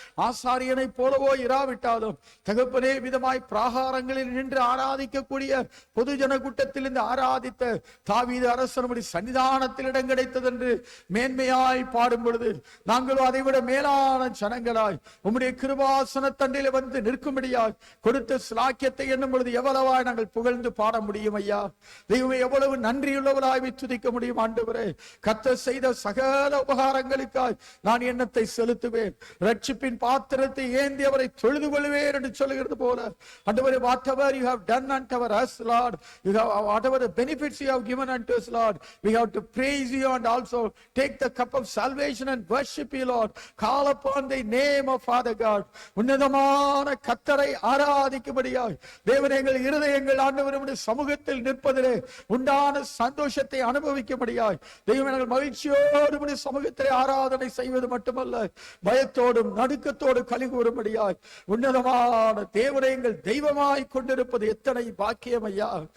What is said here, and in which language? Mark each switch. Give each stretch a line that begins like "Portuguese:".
Tamil: ஆசாரியனை போலவோ இராவிட்டாலும் தகப்பனே விதமாய் பிராகாரங்களில் நின்று ஆராதிக்கக்கூடிய பொதுஜன கூட்டத்தில் இருந்து ஆராதித்த தாவீது அரசனுடைய சன்னிதானத்தில் இடம் கிடைத்தது என்று மேன்மையாய் பாடும் பொழுது நாங்களோ அதைவிட மேலான ஜனங்களாய் உம்முடைய கிருபாசன தண்டிலே வந்து நிற்கும்படியாய் கொடுத்த ஸ்லாக்கியத்தை எண்ணும் பொழுது எவ்வளவாய் நாங்கள் புகழ்ந்து பாட முடியும் ஐயா. தெய்வமே, எவ்வளவு நன்றியுள்ளவராய் துதிக்க முடியும். ஆண்டவரே, கர்த்தர் செய்த சகல உபகாரங்களுக்காய் நான் எண்ணத்தை செலுத்துவேன். ரட்சிப்பின் பாத்திரத்தை ஏந்தி அவரை தொழுது கொள்வேன் என்று சொல்லுகிறது போல ஆண்டவரே,
English: whatever you have done unto us, Lord, you have whatever the benefits you have given unto us, Lord, we have to praise you and also take the cup of salvation and worship you, Lord. Call upon the name of Father God.
Tamil: உன்னதமான கர்த்தரை ஆராதிக்கும்படியாய் தேவனே, எங்கள் இருதயங்கள் ஆண்டவருடைய சமூகத்தில் நிற்பதிலே உண்டான சந்தோஷத்தை அனுபவிக்கும்படியாய் தெய்வமே, நாங்கள் மகிழ்ச்சியோடு உம்முடைய சமூகத்தை ஆராதனை செய்வது மட்டுமல்ல, பயத்தோடும் நடுக்கத்தோடு களி கூறும்படியாய் உன்னதமான தேவனை எங்கள் தெய்வமாய் கொண்டிருப்பது எத்தனை பாக்கியம் ஐயா.